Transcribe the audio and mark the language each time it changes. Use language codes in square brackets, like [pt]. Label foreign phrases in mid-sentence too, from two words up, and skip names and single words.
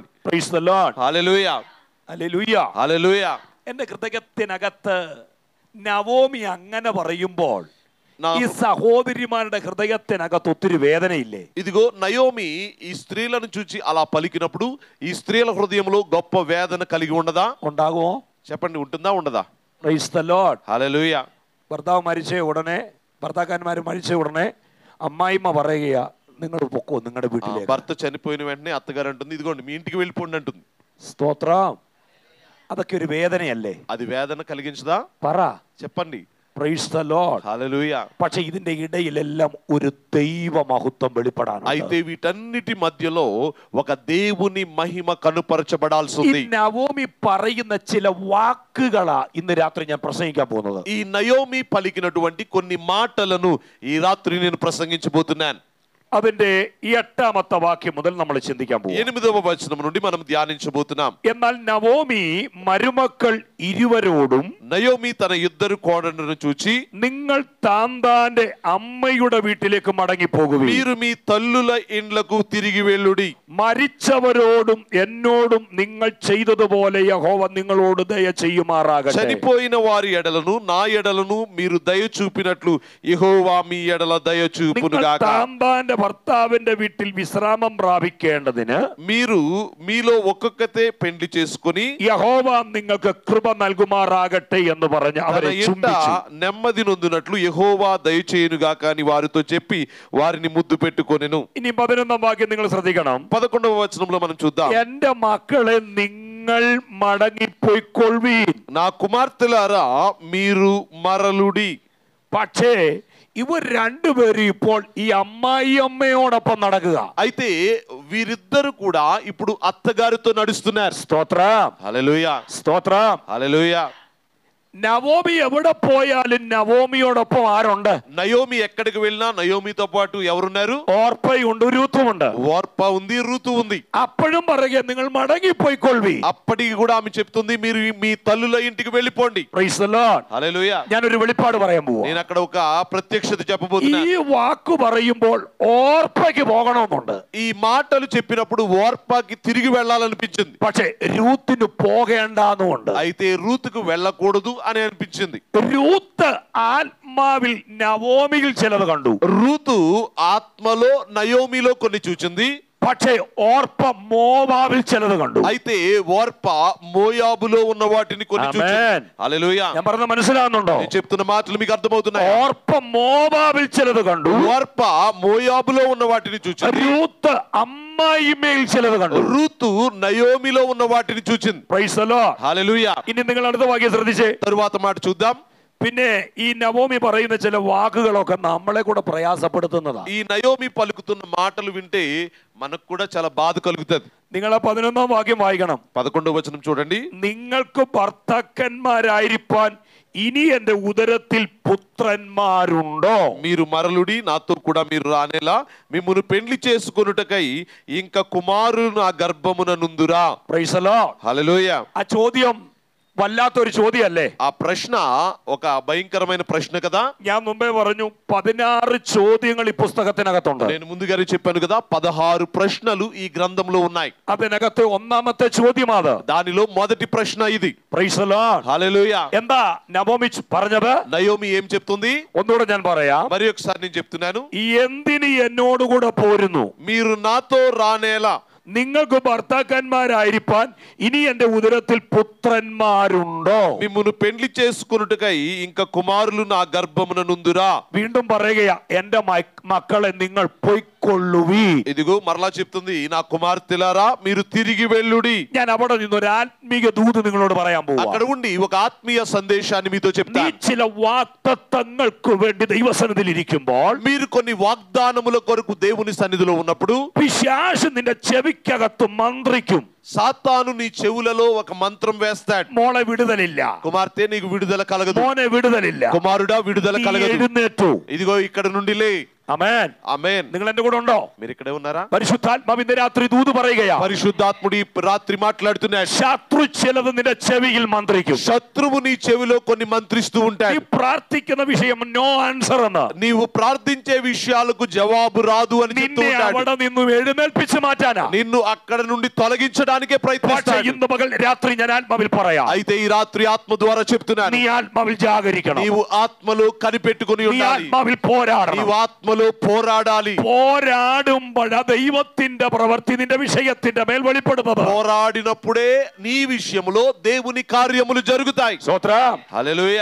[en] Praise the Lord. [te] హల్లెలూయా, [ml] ഹല്ലേലൂയ. [te] హల్లెలూయా. [ml] എന്റെ ഹൃദയത്തിനകത്ത് നവോമി അങ്ങനെ പറയുമ്പോൾ ഈ സഹോദരിമാരുടെ ഹൃദയത്തിനകത്ത് ഒത്തിരി വേദനയില്ലേ? [te] ఇదిగో నయోమి ఈ స్త్రీలను చూచి అలా పలికినప్పుడు ఈ స్త్రీల హృదయంలో గొప్ప వేదన కలిగి ఉండదా? [ml] ഉണ്ടാകുമോ? [te] చెప్పండి, ఉంటుందా ఉండదా? [en] Praise the Lord. [te] హల్లెలూయా. [ml] ഭർത്താവ് മരിച്ച ഉടനെ, ഭർത്താക്കന്മാർ മരിച്ച ഉടനെ അമ്മായിമ്മ പറയുക, നിങ്ങൾ പൊക്കോ നിങ്ങളുടെ വീട്ടിലേക്ക്. [te] భర్త చనిపోయిన వెంటనే అత్తగారు అంటుంది, ఇదిగోండి మీ ఇంటికి వెళ్ళిపోండి అంటుంది. [ml] സ്തോത്രം. അതൊക്കെ ഒരു വേദനയല്ലേ? [te] అది వేదన కలిగించదా? [ml] പറ. [te] చెప్పండి. [en] Praise the Lord. [te] హల్లెలూయా. [ml] പക്ഷെ ഇതിന്റെ ഇടയിലെല്ലാം ഒരു ദൈവ മഹത്വം വെളിപ്പെടാനുണ്ട്. [te] అయితే వీటన్నిటి మధ్యలో ఒక దేవుని మహిమ కనుపరచబడాల్సి [ml] ഈ [te] ఉంది. [ml] നവോമി പറയുന്ന ചില വാക്കുകളാ ഇന്ന് രാത്രി ഞാൻ പ്രസംഗിക്കാൻ പോകുന്നത്. [te] ఈ నయోమి పలికినటువంటి కొన్ని మాటలను ఈ రాత్రి నేను ప్రసంగించబోతున్నాను. [ml] അതിന്റെ 8ാമത്തെ വാക്യം മുതൽ നമ്മൾ ചിന്തിക്കാൻ പോകും. [te] 8వ వచనం నుండి మనం ధ్యానించబోతున్నాం. [ml] എന്നാൽ നവോമി മരുമക്കൾ ഇരുവരോടും [te] నయోమి తన ఇద్దరు కోడళ్లను చూచి, [ml] നിങ്ങൾ താന്താന്റെ അമ്മയുടെ വീട്ടിലേക്ക് മടങ്ങി പോകുവിൻ. [te] మీరు మీ తల్లుల ఇండ్లకు తిరిగి వెళ్ళుడి. [ml] മരിച്ചവരോടും എന്നോടും നിങ്ങൾ ചെയ്തതുപോലെ യഹോവ നിങ്ങളോട് ദയ ചെയ്യുമാറാകട്ടെ. [te] చనిపోయిన వారి ఎడలను నా ఎడలను మీరు దయ చూపినట్లు యెహోవా మీ ఎడల దయ చూపునుగాక. [ml] താന്താന്റെ ഭർത്താവിന്റെ വീട്ടിൽ വിശ്രാമം പ്രാപിക്കേണ്ടതിന് [te] మీరు మీలో ఒక్కొక్కతే పెండ్లి చేసుకుని [ml] യഹോവ നിങ്ങൾക്ക് കൃപ നൽകുമാറാകട്ടെ എന്ന് പറഞ്ഞ് [te] తన [ml] അവരെ [te] ఇంట [ml] ചുംബിച്ചു. [te] నెమ్మది నొందునట్లు యెహోవా దయచేయునుగాక అని వారితో చెప్పి వారిని ముద్దు పెట్టుకొనెను. [ml] ഇനി 11ാം വാക്യം നിങ്ങൾ ശ്രദ്ധിക്കണം. [te] 11వ వచనంలో మనం చూద్దాం. [ml] എന്റെ മക്കളെ നിങ്ങൾ മടങ്ങിപ്പോയിക്കൊള്ളുവീൻ. [te] నా కుమార్తెలారా మీరు మరలుడి. [ml] പക്ഷേ ഇവർ രണ്ടുപേരും ഇപ്പോൾ ഈ അമ്മായിയമ്മയോടൊപ്പം നടക്കുക. [te] అయితే వీరిద్దరు కూడా ఇప్పుడు అత్తగారితో నడుస్తున్నారు. [ml] സ്തോത്രം. [te] హల్లెలూయా, [ml] സ്തോത്രം. [te] హల్లెలూయా. [ml] നവോമി എവിടെ പോയാലും നവോമിയോടൊപ്പം ആരുണ്ട്? [te] నయోమి ఎక్కడికి వెళ్ళినా నయోమితో పాటు ఎవరున్నారు? [ml] ഓർപ്പയുണ്ട്, രൂത്തുമുണ്ട്. [te] ఓర్ప ఉంది, ఋతు ఉంది. [ml] അപ്പോഴും പറയുക, നിങ്ങൾ മടങ്ങിപ്പോയിക്കൊള്ളി. [te] అప్పటికి కూడా ఆమె చెప్తుంది, మీరు మీ తల్లుల ఇంటికి వెళ్ళిపోండి. [en] Praise the Lord. [te] హల్లెలూయా. [ml] ഞാനൊരു വെളിപ്പാട് പറയാൻ പോവാ. [te] నేను అక్కడ ఒక ప్రత్యక్షత చెప్పబోతున్నా. [ml] ഈ വാക്ക് പറയുമ്പോൾ ഓർപ്പയ്ക്ക് പോകണമെന്നുണ്ട്. [te] ఈ మాటలు చెప్పినప్పుడు ఓర్పకి తిరిగి వెళ్ళాలనిపించింది. [ml] പക്ഷെ రూത്തിന് പോകേണ്ടെന്നുണ്ട്. [te] అయితే రూతుకు వెళ్ళకూడదు అని అనిపించింది. [ml] రూത്ത് ആത്മാവിൽ നവോമിയിൽ ചിലത് കണ്ടു. [te] రూతు ఆత్మలో నయోమిలో కొన్ని చూచింది. [ml] പക്ഷേ ఓర్ప మోవాబిൽ ചിലത് കണ്ടു. [te] అయితే ఓర్ప మోయాబులో ఉన్న వాటిని కొన్ని చూచింది. హల్లెలూయా. [ml] ഞാൻ പറഞ്ഞ മനസ്സിലാവുന്നുണ്ടോ? [te] నేను చెప్తున్న మాటలు మీకు అర్థమవుతున్నాయి. [ml] ഓർപ്പ మోവാബിൽ ചിലത് കണ്ടു. [te] ఓర్ప మోయాబులో ఉన్న వాటిని చూచింది. [ml] రూത്ത് അമ്മായിമ്മയിൽ ചിലത് കണ്ടു. [te] రూతు నయోమిలో ఉన్న వాటిని చూచింది. [en] Praise the Lord. [te] హల్లెలూయా. [ml] ഇനി നിങ്ങൾ അടുത്ത വാക്യം ശ്രദ്ധിച്ചേ. [te] తరువాత మాట చూద్దాం. [ml] പിന്നെ ഈ നവോമി പറയുന്ന ചില വാക്കുകളൊക്കെ നമ്മളെ കൂടെ പ്രയാസപ്പെടുത്തുന്നതാ. [te] ఈ నయోమి పలుకుతున్న మాటలు వింటే మనకు కూడా చాలా బాధ కలుగుతుంది. [ml] നിങ്ങൾ 11ാം വാക്യം വായിക്കണം. [te] 11వ వచనం చూడండి. [ml] നിങ്ങൾക്ക് ഭർത്താക്കന്മാരായിരിക്കാൻ ഇനി എന്റെ ഉദരത്തിൽ പുത്രന്മാരുണ്ടോ? [te] మీరు మరలుడి, నాతో కూడా మీరు రానేలా మిమ్మును పెండ్లి చేసుకొనుటకై ఇంకా కుమారులు నా గర్భమున నుందురా. [en] Praise the Lord. [te] హల్లెలూయా. [ml] ആ ചോദ്യം വല്ലാത്തൊരു ചോദ്യമല്ലേ? [te] ఆ ప్రశ్న ఒక భయంకరమైన ప్రశ్న కదా. [ml] ഞാൻ മുമ്പേ പറഞ്ഞു 16 ചോദ്യങ്ങൾ ഈ പുസ്തകത്തിനകത്തുണ്ട്. [te] నేను ముందుగానే చెప్పాను కదా, 16 ప్రశ్నలు ఈ గ్రంథంలో ఉన్నాయి. [ml] അതിനകത്തെ ഒന്നാമത്തെ ചോദ്യം അത്. [te] దానిలో మొదటి ప్రశ్న ఇది. [en] Praise the Lord. [te] హల్లెలూయా. [ml] എന്താ നവോമി പറഞ്ഞത്? [te] నయోమి ఏం చెప్తుంది? [ml] ഒന്നുകൂടെ ഞാൻ പറയാം. [te] మరి ఒకసారి నేను చెప్తున్నాను. [ml] എന്തിന് എന്നോടുകൂടെ പോരുന്നു? [te] మీరు నాతో రానేలా? [ml] നിങ്ങൾക്ക് ഭർത്താക്കന്മാരായിരിക്കാൻ ഇനി എന്റെ ഉദരത്തിൽ പുത്രന്മാരുണ്ടോ? [te] మిమ్మును పెండ్లి చేసుకొనుటకై ఇంకా కుమారులు నా గర్భమున నుందురా. [ml] വീണ്ടും പറയുകയാ, എന്റെ മക്കളെ നിങ്ങൾ പൊയ്ക്കൊള്ളുവി. [te] ఇదిగో మరలా చెప్తుంది, నా కుమార్తెలారా మీరు తిరిగి వెళ్ళుడి. [ml] ഞാൻ അവിടെ നിന്നൊരു ആത്മീക ദൂത് നിങ്ങളോട് പറയാൻ പോകും. [te] అక్కడ ఉండి ఒక ఆత్మీయ సందేశాన్ని మీతో చెప్తాను. [ml] നീ ചില വാഗ്ദത്തങ്ങൾക്ക് വേണ്ടി ദൈവസന്നിധിയിൽ ഇരിക്കുമ്പോൾ, [te] మీరు కొన్ని వాగ్దానముల కొరకు దేవుని సన్నిధిలో ఉన్నప్పుడు [ml] പിശാച് നിന്റെ ചെവിക്കകത്ത് മന്ത്രിക്കും. [te] సాతాను నీ చెవులలో ఒక మంత్రం వేస్తాడు. [ml] മോളെ വിടുതലില്ല, [te] కుమార్తె నీకు విడుదల కలగదు, [ml] മോനെ വിടുതലില്ല, [te] కుమారుడా విడుదల [ml] നീ [te] కలగదు, [ml] എഴുന്നേറ്റു. [te] ఇదిగో ఇక్కడ నుండి లే. [ml] ആമേൻ. [te] ఆమేన్. [ml] നിങ്ങൾ എന്റെ കൂടെ ഉണ്ടോ? [te] మీరు ఇక్కడే ఉన్నారా? [ml] പരിശുദ്ധാത്മാവ് ഇന്ന് രാത്രി ദൂത് പറയുകയാ. [te] పరిశుద్ధాత్ముడు ఈ రాత్రి మాట్లాడుతున్నాడు. [ml] ശത്രു ചിലത് നിന്റെ ചെവിയിൽ മന്ത്രിക്കും. [te] శత్రువు నీ చెవిలో కొన్ని మంత్రిస్తూ [ml] നീ [te] ఉంటాడు. [ml] പ്രാർത്ഥിക്കുന്ന വിഷയം [en] no answer [ml] എന്ന്, [te] నీవు ప్రార్థించే విషయాలకు జవాబు రాదు అని చెప్తూ [ml] നിന്നെ [te] ఉంటాడు. [ml] അവിടെ നിന്നും എഴുന്നേൽപ്പിച്ച് മാറ്റാനാ. [te] నిన్ను అక్కడ నుండి తొలగించడానికే [ml] പക്ഷേ [te] ప్రయత్నిస్తాడు. [ml] ഇന്ന് പകൽ രാത്രി ഞാൻ ആത്മാവിൽ പറയാം, [te] అయితే ఈ రాత్రి ఆత్మ ద్వారా చెప్తున్నాను, [ml] നീ ആത്മാവിൽ ജാഗരിക്കണം. [te] నీవు ఆత్మలో కనిపెట్టుకుని [ml] നീ [te] ఉండాలి. [ml] ആത്മാവിൽ പോരാടണം. [te] నీవు ఆత్మలో పోరాడాలి. [ml] പോരാടുമ്പോൾ ദൈവത്തിന്റെ പ്രവൃത്തി നിന്റെ വിഷയത്തിന്റെ മേൽ വെളിപ്പെടുന്നത്. [te] పోరాడినప్పుడే నీ విషయములో దేవుని కార్యములు జరుగుతాయి. [ml] സ്തോത്രം. [te] హల్లెలూయా.